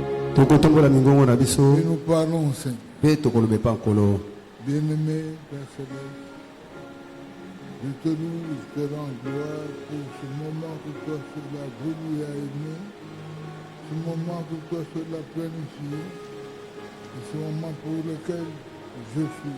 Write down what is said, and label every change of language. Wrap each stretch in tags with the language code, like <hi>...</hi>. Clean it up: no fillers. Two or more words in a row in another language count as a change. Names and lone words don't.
<ln>tokotombola mingongo na biso</ln> <fr>et nous parlons, Seigneur.</fr> <ln>mpe tokoloba nkolo.</ln> <fr>Bien-aimé, Père Céleste, je te loue, je te rends gloire pour ce moment que toi seul as voulu et as aimé, ce moment que toi seul as planifié, et ce moment pour lequel je suis.</fr>